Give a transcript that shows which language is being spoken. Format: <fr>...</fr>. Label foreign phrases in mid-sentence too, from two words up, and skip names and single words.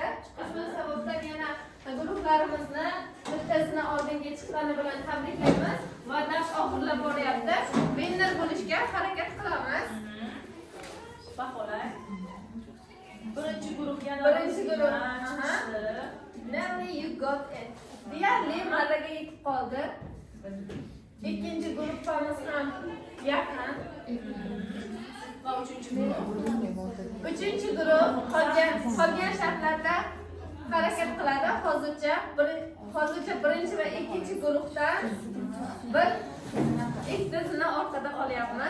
<uz>Ushbu sababdan yana guruhlarimizni bittasini oldinga chiqqani bilan tabriklaymiz va dars oxirlab boryapti. Winner bo'lishga harakat qilamiz. Baholang. Birinchi guruh yana birinchi guruh.</uz> <en>Nearly you got it.</en> <uz>Deyarli marraga yetib qoldi. Ikkinchi guruhimiz ham yaqin. Va uchinchi guruh qolgan shartlarda harakat qiladi. Hozircha birinchi va ikkinchi guruhdan bir ikkitasini orqada qolyapmiz.</uz>